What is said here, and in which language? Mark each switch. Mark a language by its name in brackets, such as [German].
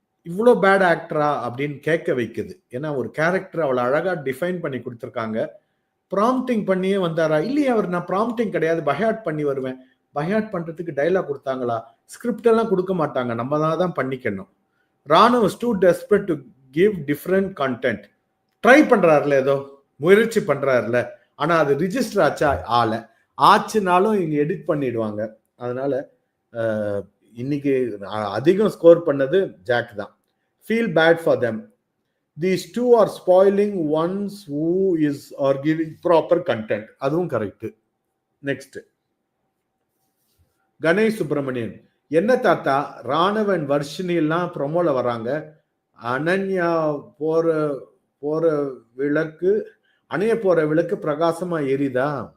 [Tamil] இவ்வளோ பேட் ஆக்டரா அப்படின்னு கேட்க வைக்குது. ஏன்னா ஒரு கேரக்டர் அவ்வளோ அழகா டிஃபைன் பண்ணி கொடுத்துருக்காங்க. ப்ராம்ப்டிங் பண்ணியே வந்தாரா? இல்லையே, அவர் நான் ப்ராம்ப்டிங் கிடையாது, பயாட் பண்ணி வருவேன். பயாட் பண்றதுக்கு டைலாக் கொடுத்தாங்களா? ஸ்கிரிப்ட் எல்லாம் கொடுக்க மாட்டாங்க, நம்ம தான் பண்ணிக்கணும். [English] Ranu was too desperate to give different content. [Tamil] Try பண்றாருல, ஏதோ முயற்சி பண்றாருல, ஆனா அது ரிஜிஸ்டர் ஆச்சா? ஆச்சுனாலும் இங்க எடிட் பண்ணிடுவாங்க. அதனால இன்னைக்கு அதிகம் ஸ்கோர் பண்ணது ஜாக் தான். [English] Feel bad for them. These two are spoiling ones who are giving proper content. [Tamil] அதுவும் கரெக்ட். நெக்ஸ்ட், கணேஷ் சுப்பிரமணியன், என்ன தாத்தா ராணவன் வர்ஷினி எல்லாம் ப்ரொமோல வராங்க, அனன்யா போற விளக்கு அணைய போற விளக்கு பிரகாசமா எரிதா?